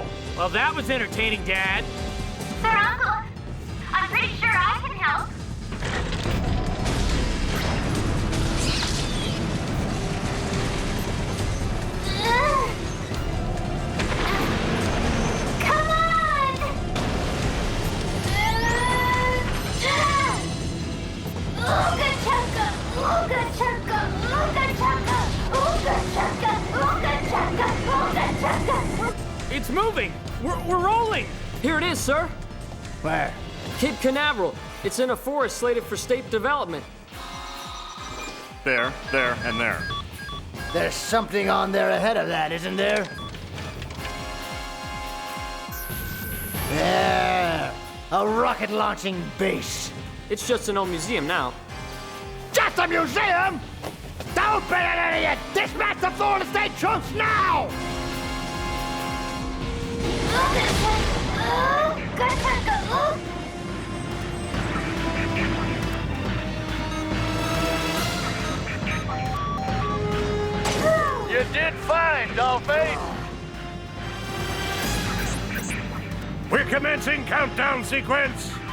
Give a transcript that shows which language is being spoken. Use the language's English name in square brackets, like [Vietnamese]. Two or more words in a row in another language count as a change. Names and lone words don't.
[English] Well, that was entertaining, Dad. Sir Uncle, I'm pretty sure I can help. Come on! Ooga chugga, ooga chugga, ooga chugga, ooga chugga, ooga chugga, ooga chugga. It's moving. We're rolling. Here it is, sir. Where? Cape Canaveral. It's in a forest slated for state development. There, and there. There's something on there ahead of that, isn't there? There! A rocket launching base. It's just an old museum now. Just a museum? Don't be an idiot! Dispatch the Florida State troops now! Ooga chugga, ooga. You did fine, Dolphin. We're commencing countdown sequence.